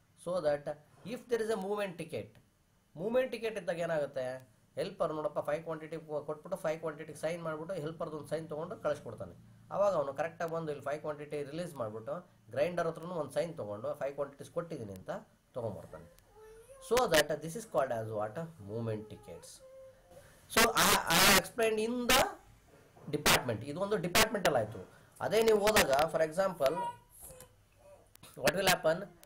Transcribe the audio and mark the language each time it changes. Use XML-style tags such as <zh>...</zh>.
<en>so that if there is a movement ticket</en> <kn>ಇದ್ದಾಗ ಏನಾಗುತ್ತೆ? Helper ನೋಡಪ್ಪ 5 ಕ್ವಾಂಟಿಟಿ ಕೊಟ್ಬಿಟ್ಟು 5 ಕ್ವಾಂಟಿಟಿಗೆ ಸೈನ್ ಮಾಡಿಬಿಟ್ಟು ಹೆಲ್ಪರ್ದೊಂದು ಸೈನ್ ತೊಗೊಂಡು ಕಳಿಸ್ಕೊಡ್ತಾನೆ. ಅವಾಗ ಅವನು ಕರೆಕ್ಟಾಗಿ ಬಂದು ಇಲ್ಲಿ 5 ಕ್ವಾಂಟಿಟಿ ರಿಲೀಸ್ ಮಾಡಿಬಿಟ್ಟು ಗ್ರೈಂಡರ್ ಹತ್ರನೂ ಒಂದು ಸೈನ್ ತೊಗೊಂಡು 5 ಕ್ವಾಂಟಿಟೀಸ್ ಕೊಟ್ಟಿದ್ದೀನಿ ಅಂತ ತೊಗೊಂಬರ್ತಾನೆ.</kn> <en>So that this is called as what? Movement tickets. So I explained in the department.</en> <kn>ಇದು ಒಂದು ಡಿಪಾರ್ಟ್ಮೆಂಟಲ್ ಆಯಿತು. ಅದೇ ನೀವು ಹೋದಾಗ for example</kn> <en>what will happen?</en>